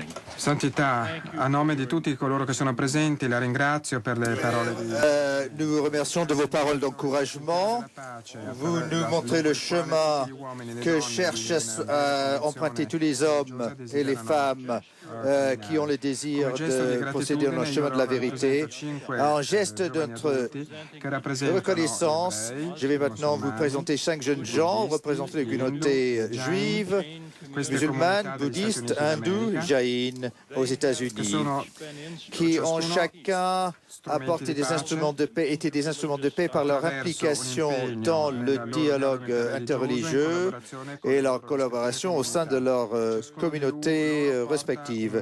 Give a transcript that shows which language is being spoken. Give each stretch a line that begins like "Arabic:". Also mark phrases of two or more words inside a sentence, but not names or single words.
Italian: Santità, a nome di tutti coloro che sono presenti, la ringrazio per le parole di...
French: Nous vous remercions de vos paroles d'encouragement. Vous nous montrez le chemin que cherchent à emprunter tous les hommes et les femmes qui ont le désir de procéder dans le chemin de la vérité. En geste de notre reconnaissance, je vais maintenant vous présenter 5 jeunes gens représentant les communautés juives, musulmanes, bouddhistes, hindous, jaïnes aux États-Unis, qui ont chacun apporté des instruments de paix, été des instruments de paix par leur implication dans le dialogue interreligieux et leur collaboration au sein de leur communauté respective.